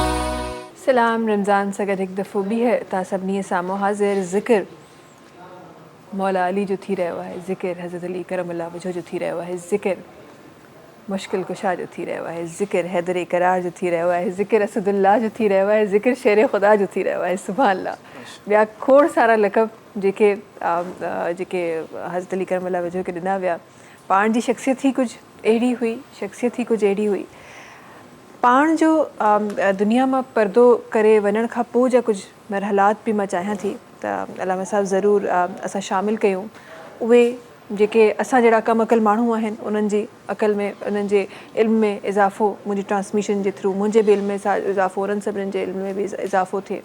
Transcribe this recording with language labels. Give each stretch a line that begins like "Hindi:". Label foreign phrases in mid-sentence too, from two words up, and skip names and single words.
Sindhi: سلام رمضان سگد ایک دفعہ بھی ہے تا سبنی سامو حاضر ذکر مولا علی جو تھی رہا ہوا ہے ذکر حضرت علی
Arabic: کرم اللہ وجہ
Sindhi: جو تھی رہا ہوا ہے ذکر مشکل کشا جو تھی رہا ہوا ہے ذکر حیدر قرار جو تھی رہا ہوا ہے ذکر اسد اللہ جو تھی رہا ہوا ہے ذکر شیر خدا جو تھی رہا ہوا ہے.
Arabic: سبحان اللہ.
Sindhi: ॿिया खोड़ सारा लक़ब जेके हज़रत अली
Arabic: كرم الله وجهه
Sindhi: खे ॾिना विया पाण जी शख़्सियत ई कुझु अहिड़ी हुई पाण जो दुनिया मां पर्दो करे वञण खां पोइ जा कुझु मरहलात बि मां चाहियां थी त अलामा साहिब ज़रूरु असां शामिल कयूं उहे जेके असां जहिड़ा कम अकल माण्हू आहिनि उन्हनि जी अकल में उन्हनि जे इल्म में इज़ाफ़ो मुंहिंजी ट्रांसमिशन जे थ्रू मुंहिंजे बि इल्म में इज़ाफ़ो उन्हनि सभिनीनि जे इल्म में बि इज़ाफ़ो थिए.